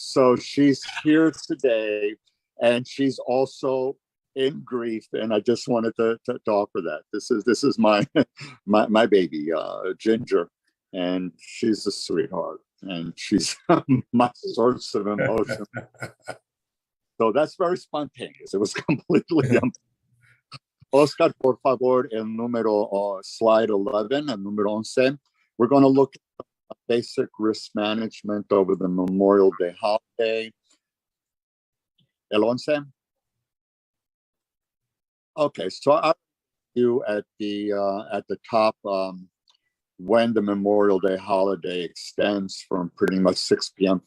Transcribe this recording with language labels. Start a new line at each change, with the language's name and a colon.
English: So she's here today, and she's also in grief. And I just wanted to offer that. This is my my baby, Ginger, and she's a sweetheart, and she's my source of emotion. So that's very spontaneous. It was completely.
Spanish: Oscar, por favor, el número slide 11, el número 11.
English: We're going to look at basic risk management over the Memorial Day holiday.
Spanish: El 11.
English: Okay, so I'll you at the top when the Memorial Day holiday extends from pretty much 6 p.m.